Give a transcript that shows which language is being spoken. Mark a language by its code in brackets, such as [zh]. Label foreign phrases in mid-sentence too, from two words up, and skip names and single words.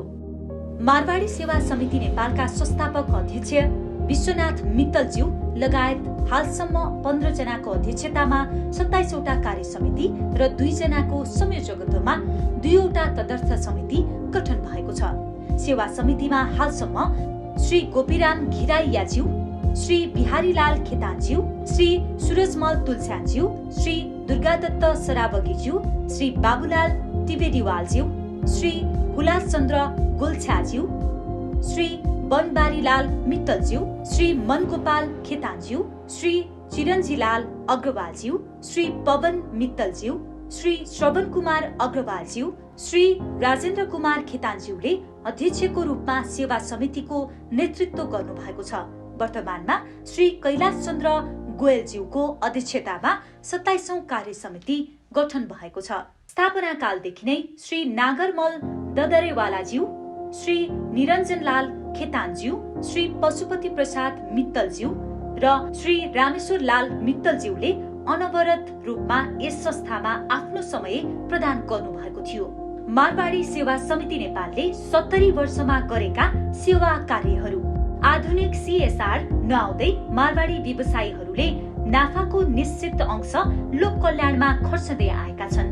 [ne] मारवाडी सेवा समिति नेपालका संस्थापक अध्यक्ष विश्वनाथ मित्तलज्यू लगायत हालसम्म 15 जनाको अध्यक्षतामा 27 वटा कार्य समिति र 2 जनाको संयोजकत्वमा 2 वटा तदर्थ समिति गठन भएको छ। सेवा समितिमा हालसम्म श्री गोपीराम घिराइयाज्यू, श्री बिहारीलाल खेतानज्यू, श्री सूरजमल तुलस्यानज्यू, श्री दुर्गादत्त सराबगीज्यू, श्री बाबुलाल तिवेदीवालज्यू, श्री हुलासचन्द्र गोल्छ्याज्यू, श्री बनबारीलाल मित्तलज्यू, श्री मनगोपाल खेतानज्यू, श्री चिरञ्जीलाल अग्रवालज्यू, श्री पवन मित्तलज्यू, श्री श्रवण कुमार अग्रवालज्यू, श्री राजेन्द्र कुमार खेतानज्यूले अध्यक्षको रूपमा सेवा समितिको नेतृत्व गर्नु भएको छ। वर्तमानमा श्री कैलाश चन्द्र गोयलज्यूको अध्यक्षतामा 27औं कार्य समिति गठन भएको छ। स्थापना कालदेखि नै श्री नागरमल ददरेवालाज्यू, श्री निरञ्जनलाल खेतानज्यू, श्री पशुपति प्रसाद मित्तलज्यू र श्री रामेश्वरलाल मित्तलज्यूले अनवरत रूपमा यस संस्थामा आफ्नो समय प्रदान गर्नुभएको थियो। मारवाडी सेवा समिति नेपालले 70 वर्षमा गरेका सेवा कार्यहरू। आधुनिक CSR नआउँदै मारवाडी व्यवसायीहरूले नाफाको निश्चित अंश लोक कल्याणमा खर्चदै आएका छन्।